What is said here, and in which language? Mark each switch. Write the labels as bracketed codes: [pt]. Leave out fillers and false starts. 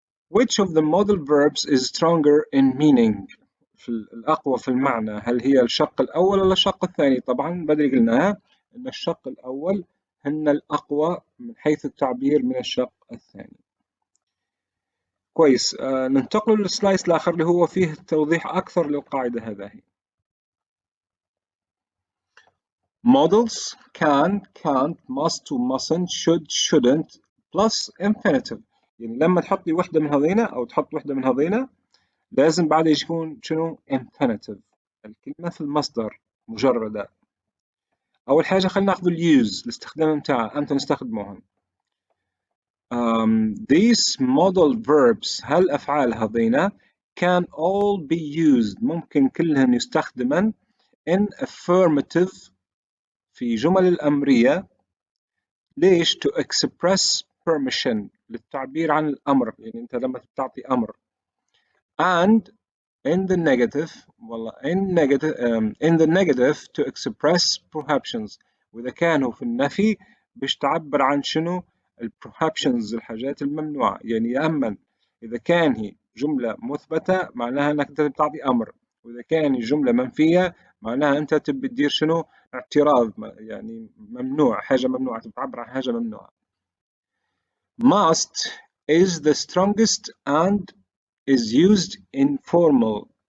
[en] Which of the modal verbs is stronger in meaning؟ [ar] الأقوى في المعنى، هل هي الشق الأول ولا الشق الثاني؟ طبعا بدري قلناها أن الشق الأول هن الأقوى من حيث التعبير من الشق الثاني. كويس. ننتقل للسلايس الآخر اللي هو فيه توضيح أكثر للقاعدة هذه. [en] modals can, can't, must, mustn't, should, shouldn't plus infinitive. [ar] يعني لما تحط لي وحدة من هذينا أو تحط وحدة من هذينا لازم بعد يكون شنو؟ infinitive. الكلمة في المصدر مجردة. أول حاجة خلينا ناخذ الuse الاستخدام متاعها أمتى نستخدموهم. [en] These modal verbs [ar] هالأفعال هذينا [en] can all be used [ar] ممكن كلهن يستخدمن [en] in affirmative [ar] في جمل الأمرية. ليش؟ [en] to express permission [ar] للتعبير عن الأمر، يعني أنت لما تعطي أمر. [en] and in the negative [ar] والله [en] in the negative to express prohibitions، [ar] وإذا كانوا في النفي باش تعبر عن شنو؟ البروهيبشنز الحاجات الممنوعة. يعني يا أما إذا كان هي جملة مثبتة معناها أنك أنت بتعطي أمر، وإذا كان هي جملة منفية معناها أنت تبي تدير شنو؟ اعتراض، يعني ممنوع، حاجة ممنوعة، بتعبر عن حاجة ممنوعة. [en] must is the strongest and is used in formal.